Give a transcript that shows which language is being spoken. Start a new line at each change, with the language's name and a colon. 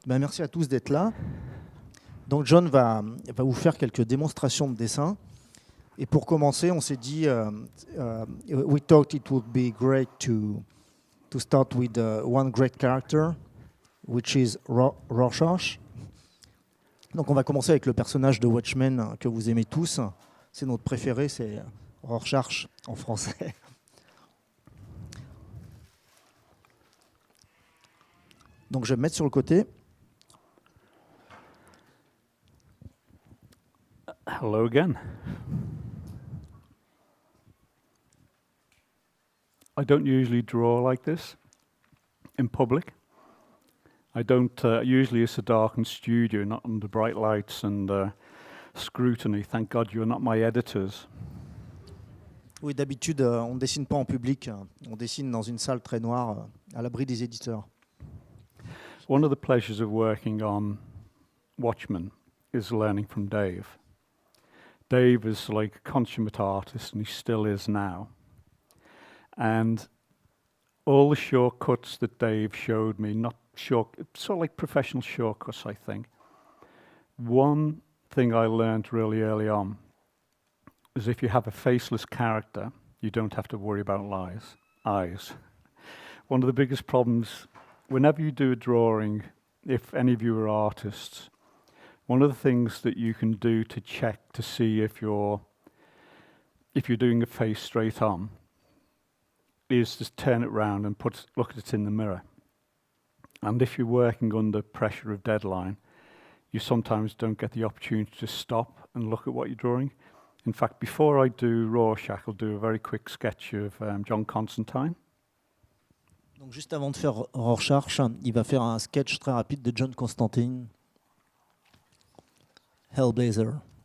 French: Ben, merci à tous d'être là. Donc John va vous faire quelques démonstrations de dessin. Et pour commencer, on s'est dit,
English: we thought it would be great to start with one great character, which is Rorschach.
French: Donc on va commencer avec le personnage de Watchmen que vous aimez tous. C'est notre préféré, c'est Rorschach en français. Donc je vais me mettre sur le côté.
English: Hello again. I don't usually draw like this in public. I don't, usually it's a darkened studio, not under bright lights and scrutiny. Thank God you're not my editors.
French: Oui, d'habitude, on ne dessine pas en public. On dessine dans une salle très noire, à l'abri des éditeurs.
English: One of the pleasures of working on Watchmen is learning from Dave. Dave is like a consummate artist, and he still is now. And all the shortcuts that Dave showed me, not short, sort of like professional shortcuts, I think. One thing I learned really early on is if you have a faceless character, you don't have to worry about eyes. One of the biggest problems, whenever you do a drawing, if any of you are artists, one of the things that you can do to check to see if you're doing a face straight on is just turn it round and look at it in the mirror. And if you're working under pressure of deadline, you sometimes don't get the opportunity to stop and look at what you're drawing. In fact, before I do Rorschach, I'll do a very quick sketch of John Constantine.
French: Donc juste avant de faire Rorschach, il va faire un sketch très rapide de John Constantine, Hellblazer.